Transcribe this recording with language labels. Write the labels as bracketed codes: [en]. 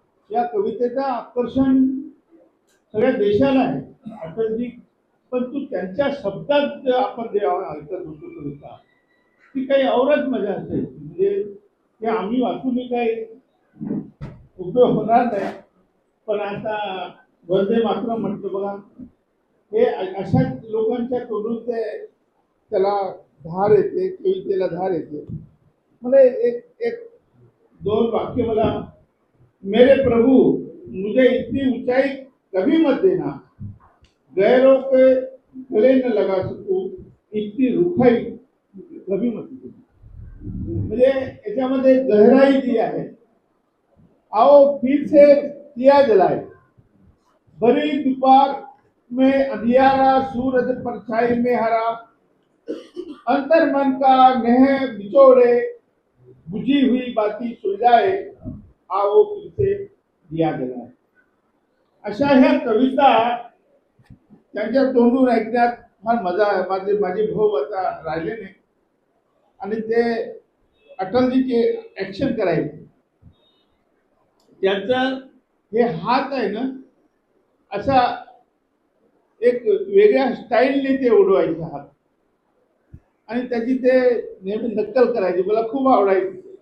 [mr] या कवितेचं आकर्षण सगळ्या देशाला आहे अटलजी, परंतु त्यांच्या शब्दात आपण जेव्हा ऐकत होतो कविता ती काही औरच मजा असेल. म्हणजे ते आम्ही वाचूनही काही उपयोग होणार नाही, पण आता वंदे मातरम म्हटलं बघा, हे अशा लोकांच्या तोडून ते त्याला धार येते, कवितेला धार येते. मला एक एक दोन वाक्य मला, [hi] मेरे प्रभु मुझे इतनी ऊंचाई कभी मत देना, गैरों के गले न लगा सकूं इतनी रुखाई कभी मत देना. [mr] म्हणजे याच्यामध्ये गहराई जी आहे, [hi] आओ फिर से दिया जलाए, भरी दोपहर में अंधियारा सूरज परछाई में हरा, अंतर मन का नेह बिछोड़े बुझी हुई बाती सुलझाए, आओ फिर से दिया जलाए. [mr] अशा ह्या कविता त्यांच्या तोंडून ऐकण्यात फार मजा आहे. माझे भाऊ आता राहिले नाही आणि ते अटलजीचे ऍक्शन करायचे. त्यांचं हे हात आहे ना, असा एक वेगळ्या स्टाईलने ते उडवायचे हात आणि त्याची ते नेहमी नक्कल करायची. मला खूप आवडायची.